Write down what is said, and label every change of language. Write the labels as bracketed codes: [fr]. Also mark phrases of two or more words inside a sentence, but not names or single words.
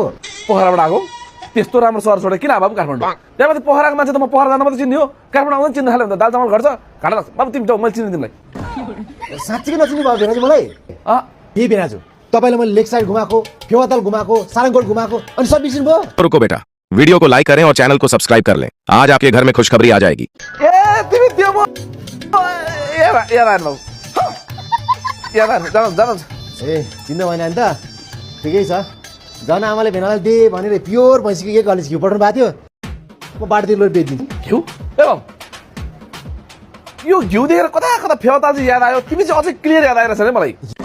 [ne] पोखराबाट आएको त्यस्तो राम्रो सहर छोडेर किन बाबु काठमाडौँ त्यहाँबाट पोखराको मान्छे त म पोखरा जान मात्रै चिन्ने हो काठमाडौँ आउँदा चिन्न थाल्यो भने त दाल चामल घट्छ घाटा लाग्छ बाबु तिमी त मैले चिन्ने तिमीलाई साँच्चीकै नचिन्नु भयो भेनाजु मलाई के भेनाजु तपाईँलाई मैले लेक साइड घुमाएको फेवाताल घुमाएको सारङकोट घुमाएको अनि सब बिर्सिनु भयो [hi] रुको बेटा वीडियो को लाइक करें और चैनल को सब्सक्राइब कर लें आज आपके घर में खुशखबरी आ जाएगी [ne] ए तिमी त्यो म यार जानु ए चिन्नु भएन नि त ठिकै छ जन आमाले भेनालाई दे भनेर प्योर भैँसीको एक कलेज घिउ पठाउनु भएको थियो म बाटोतिर लोड बेचिदिन्छु घिउ ए बाबु यो घिउ देखेर कता कता फेवाताल चाहिँ याद आयो तिमी चाहिँ अझै क्लियर याद आइरहेछ नि मलाई